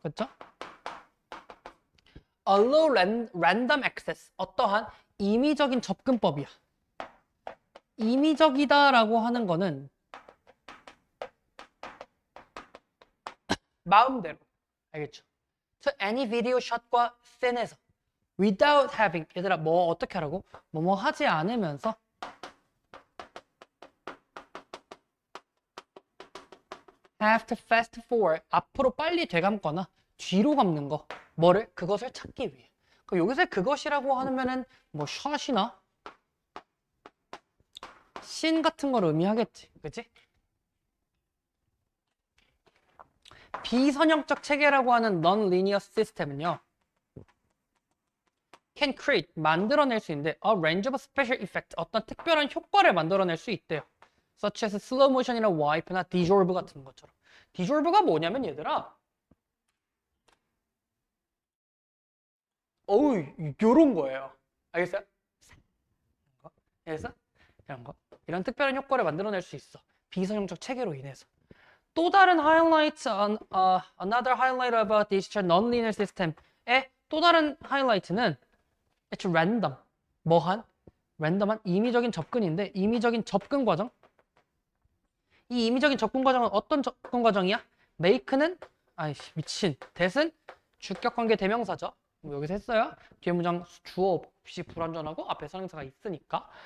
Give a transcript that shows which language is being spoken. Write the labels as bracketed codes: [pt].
[ko] 그쵸? [en] Allow random access. [ko] 어떠한 임의적인 접근법이야. 임의적이다라고 하는 거는 마음대로. 알겠죠? [en] So any video shot과 씬에서 without having. [ko] 얘들아 뭐 어떻게 하라고? 뭐뭐 하지 않으면서 [en] have to fast forward. [ko] 앞으로 빨리 되감거나 뒤로 감는 거. 뭐를? 그것을 찾기 위해. 그럼 여기서 그것이라고 하면은 뭐 shot이나 신 같은 걸 의미하겠지. 그치? 비선형적 체계라고 하는 non-linear system은요. [en] can create, [ko] 만들어낼 수 있는데 [en] a range of special effect, [ko] 어떤 특별한 효과를 만들어낼 수 있대요. [en] such as slow motion이나 wipe나 dissolve [ko] 같은 것처럼. dissolve가 뭐냐면 얘들아. 어우, 요런 거예요. 알겠어요? 그래서 이런 거. 이런 특별한 효과를 만들어낼 수 있어. 비선형적 체계로 인해서. 또 다른 [en] highlight, another highlight about this non-linear system의 [ko] 또 다른 하이라이트는 [en] it's random. [ko] 뭐한? 랜덤한 임의적인 접근인데 임의적인 접근 과정. 이 임의적인 접근 과정은 어떤 접근 과정이야? make는 아이씨 미친. that은 주격관계 대명사죠. 여기서 했어요. 뒤에 문장 주어 없이 불완전하고 앞에 선행사가 있으니까.